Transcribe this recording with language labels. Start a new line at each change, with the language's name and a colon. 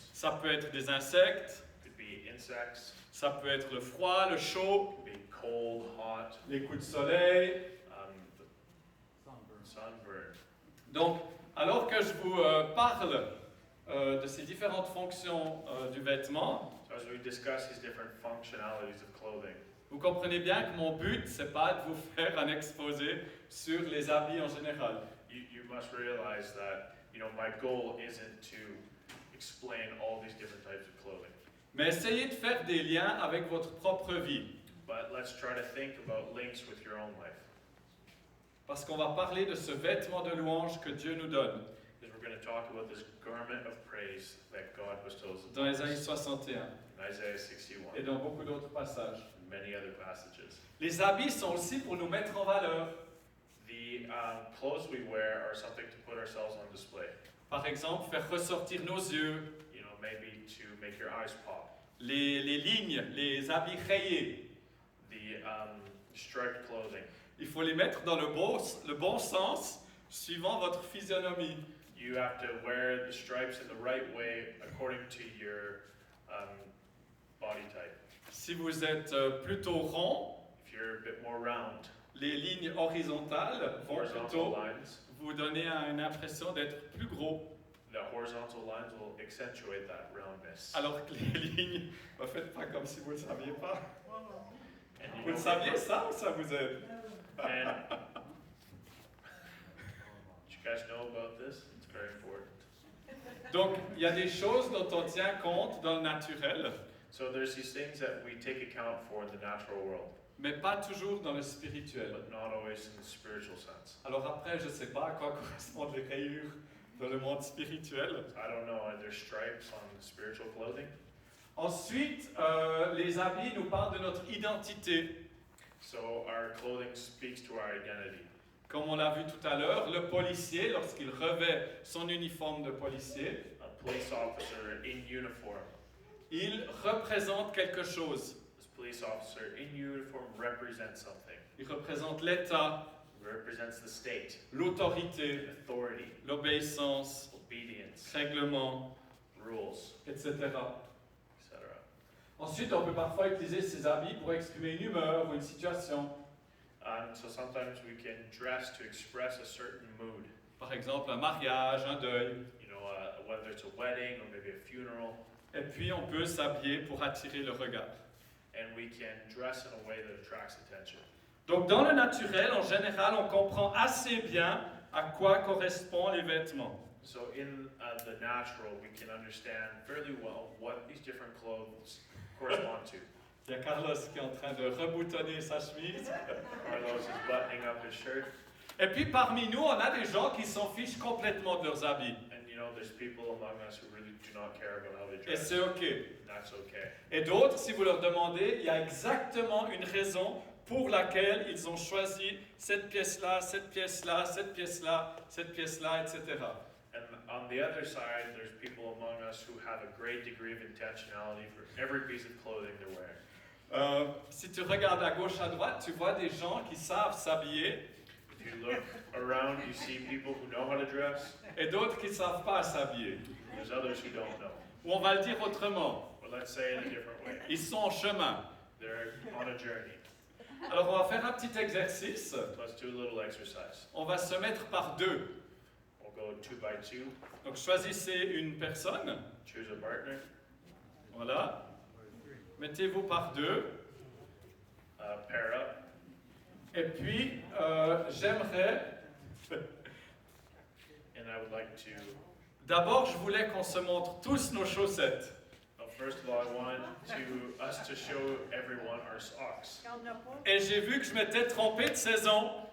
French: Ça peut être des insectes,
English: It could be insects,
French: ça peut être le froid, le chaud,
English: it could be cold, hot,
French: les coups de soleil.
English: the sunburn.
French: Donc, alors que je vous parle de ces différentes fonctions du vêtement,
English: So as we discuss these different functionalities of clothing,
French: vous comprenez bien que mon but, c'est pas de vous faire un exposé sur les habits en général.
English: you must realize that, you know, my goal isn't to explain all these different types of clothing.
French: Mais essayez de faire des liens avec votre propre vie.
English: But let's try to think about links with your own life.
French: Parce qu'on va parler de ce vêtement de louange que Dieu nous donne
English: Because we're going to talk about this garment of praise that God bestows
French: dans
English: upon us
French: Ésaïe 61
English: in Isaiah 61
French: et dans beaucoup d'autres passages.
English: and many other passages.
French: Les habits sont aussi pour nous mettre en valeur.
English: The clothes we wear are something to put ourselves on display.
French: Par exemple, faire ressortir nos yeux,
English: You know, maybe to make your eyes pop.
French: les lignes, les habits rayés.
English: The striped clothing.
French: Il faut les mettre dans le bon sens, suivant votre physionomie.
English: You have to wear the stripes in the right way according to your body type.
French: Si vous êtes plutôt rond,
English: If you're a bit more round,
French: les lignes horizontales vont
English: horizontal
French: plutôt
English: lines,
French: vous donner une impression d'être plus gros.
English: the horizontal lines will accentuate that roundness.
French: Alors que les lignes, ne faites pas comme si vous ne le saviez pas.
English: And
French: Vous le saviez ça ou ça vous aide?
English: And you guys know about this? It's very important.
French: Donc, il y a des choses dont on tient compte dans le naturel,
English: So there's these things that we take account for in the natural world,
French: mais pas toujours dans le spirituel.
English: but not always in the spiritual sense.
French: Alors après, je ne sais pas à quoi correspondent les rayures dans le monde spirituel.
English: I don't know, are there stripes on spiritual clothing?
French: Ensuite, les habits nous parlent de notre identité.
English: So our clothing speaks to our identity.
French: Comme on l'a vu tout à l'heure, le policier, lorsqu'il revêt son uniforme de policier,
English: A police officer in uniform.
French: il représente quelque chose.
English: This police officer in uniform represents something.
French: Il représente l'État,
English: Represents the state,
French: l'autorité,
English: authority,
French: l'obéissance,
English: obedience,
French: règlements,
English: rules,
French: etc.
English: etc.
French: Ensuite, on peut parfois utiliser ces habits pour exprimer une humeur ou une situation.
English: So sometimes we can dress to express a certain mood.
French: Par exemple, un mariage, un deuil.
English: You know, whether it's a wedding or maybe a funeral.
French: Et puis, on peut s'habiller pour attirer le regard.
English: And we can dress in a way that attracts attention.
French: Donc, dans le naturel, en général, on comprend assez bien à quoi correspondent les vêtements.
English: So in the natural, we can understand fairly well what these different clothes correspond to.
French: Il y a Carlos qui est en train de reboutonner sa chemise.
English: Carlos is buttoning up his shirt.
French: Et puis, parmi nous, on a des gens qui s'en fichent complètement de leurs habits.
English: And you know, there's people among us who really do not care about how they
French: Et
English: dress.
French: c'est OK.
English: That's okay.
French: Et d'autres, si vous leur demandez, il y a exactement une raison pour laquelle ils ont choisi cette pièce-là, cette pièce-là, cette pièce-là, cette pièce-là, etc.
English: And on the other side, there's people among us who have a great degree of intentionality for every piece of clothing they're wearing.
French: Si tu regardes à gauche, à droite, tu vois des gens qui savent s'habiller
English: If you look around, you see people who know how to dress.
French: et d'autres qui ne savent pas s'habiller.
English: There's others who don't know.
French: Ou on va le dire autrement,
English: But let's say it a different way.
French: ils sont en chemin.
English: They're on a journey.
French: Alors on va faire un petit exercice.
English: So let's do a little exercise.
French: On va se mettre par deux.
English: We'll go 2 by 2.
French: Donc choisissez une personne.
English: Choose a partner.
French: Voilà. Mettez-vous par deux.
English: Pair up.
French: Et puis, j'aimerais...
English: And I would like to.
French: D'abord, je voulais qu'on se montre tous nos chaussettes.
English: first of all, I want us to show everyone our socks.
French: Il n'y en a pas. Et j'ai vu que je m'étais trompé de saison.